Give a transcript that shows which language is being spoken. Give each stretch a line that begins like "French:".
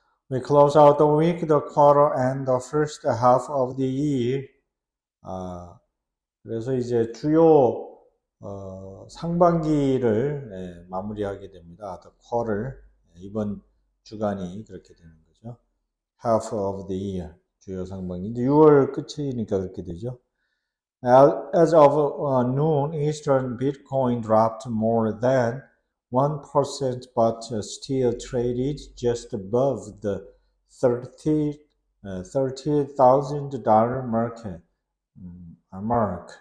English: We close out the week, the quarter, and the first half of the year.
Korean: 그래서 이제 주요 상반기를 마무리하게 됩니다.
English: The quarter,
Korean: 이번 주간이 그렇게 되는 거죠.
English: Half of the year,
Korean: 주요 상반기. 이제 6월 끝이니까 그렇게 되죠.
English: As of noon, Eastern Bitcoin dropped more than 1%, but still traded just above the $30,000 mark.